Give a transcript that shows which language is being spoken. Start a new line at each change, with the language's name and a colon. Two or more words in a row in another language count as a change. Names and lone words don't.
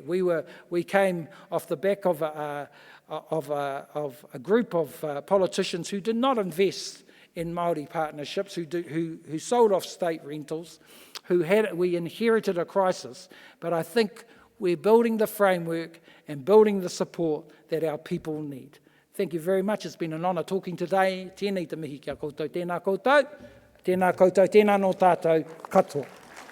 English: We came off the back of a group of politicians who did not invest in Māori partnerships, who sold off state rentals, we inherited a crisis, but I think we're building the framework and building the support that our people need. Thank you very much. It's been an honour talking today.
Māori: Tēnei te mihi kia koutou, tēnā koutou, tēnā no tātou katoa.